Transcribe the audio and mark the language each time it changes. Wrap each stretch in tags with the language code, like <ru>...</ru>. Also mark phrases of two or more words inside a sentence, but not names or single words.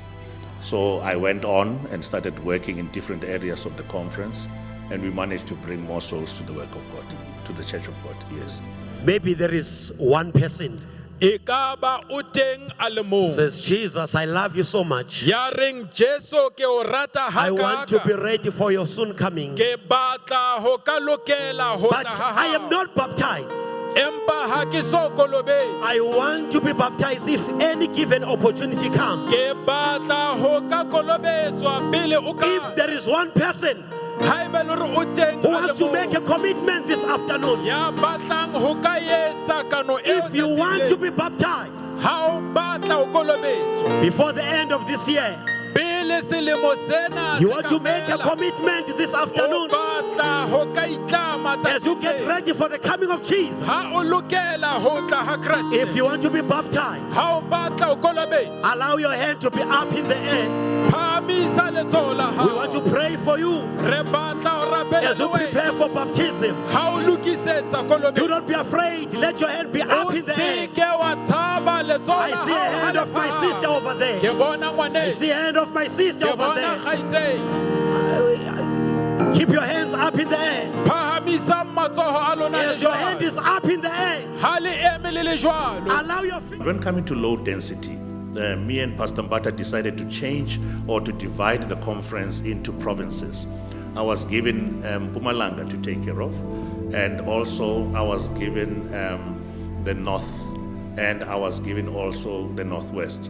<en>So I went on and started working in different areas of the conference, and we managed to bring more souls to the work of God, to the Church of God, yes. Maybe there is one person</en> <st>Ikaba uteng alemo.</st> <en>says, Jesus, I love you so much.</en> <st>Yaring Jesu ke o rata</st> <en>I want to</en> <st>hakaka.</st> <en>be ready for your soon coming.</en> <st>Ke batla ho ka lokela ho</st> <en>But</en> <st>tla ha</st> <en>I am</en> <st>hao.</st> <en>not baptized.</en> <st>empa ha ke so kolobetse.</st> <en>I want to be baptized if any given opportunity comes.</en> <st>Ke batla ho ka kolobetswa pele o ka.</st> <en>If there is one person</en> <st>Haeba le hore o teng</st> <en>who</en> <st>a le</st> <en>wants to</en> <st>mong,</st> <en>make a commitment this afternoon,</en> <st>ya batlang ho ka etsa kano eo</st> <en>if you want to</en> <st>tsatsing</st> <en>be baptized</en> <st>le, ha o batla ho kolobetswa</st> <en>before the end of this year,</en> <st>pele selemo sena</st> <en>you</en> <st>se</st> <en>want</en> <st>ka</st> <en>to make a</en> <st>fela,</st> <en>commitment this</en> <st>o</st> <en>afternoon</en> <st>batla ho ka itlama</st> <en>as you get</en> <st>tsatsing le,</st> <en>ready for the coming of Jesus.</en> <st>ha o lokela ho tla ha Kriste.</st> <en>If you want to be baptized,</en> <st>Ha o batla ho kolobetswa,</st> <en>allow your hand to be up in the air.</en> <st>phamisa letsoho la</st> <en>We want to</en> <st>hao.</st> <en>pray for you</en> <st>Re batla ho rapela</st> <en>as you</en> <st>le wena.</st> <en>prepare for baptism.</en> <st>Ha o lokisetsa</st> <en>Do</en> <st>kolobetswa,</st> <en>not be afraid. Let your hand be up</en> <st>o</st> <en>in the</en> <st>se</st> <en>air.</en> <st>ke wa tshaba letsoho</st> <en>I</en> <st>la</st> <en>see a</en> <st>hao ha</st> <en>hand</en> <st>le</st> <en>of my</en> <st>phahama.</st> <en>sister over</en> <st>Ke</st> <en>there.</en> <st>bona</st> <en>I</en> <st>ngwanetse,</st> <en>see a hand of my sister</en> <st>ke</st> <en>over</en> <st>bona</st> <en>there.</en> <st>kgaitseng.</st> <en>Keep your hands up in the air.</en> <st>Phahamisa matsoho a lona le</st> <en>As your hand</en> <st>jwalo.</st> <en>is up in the air,</en> <st>Ha le eme le le jwalo.</st> <en>allow your feet. When coming to low density, me and Pastor Mbata decided to change or to divide the conference into provinces. I was given Mpumalanga to take care of, and also I was given the north, and I was given also the northwest.</en>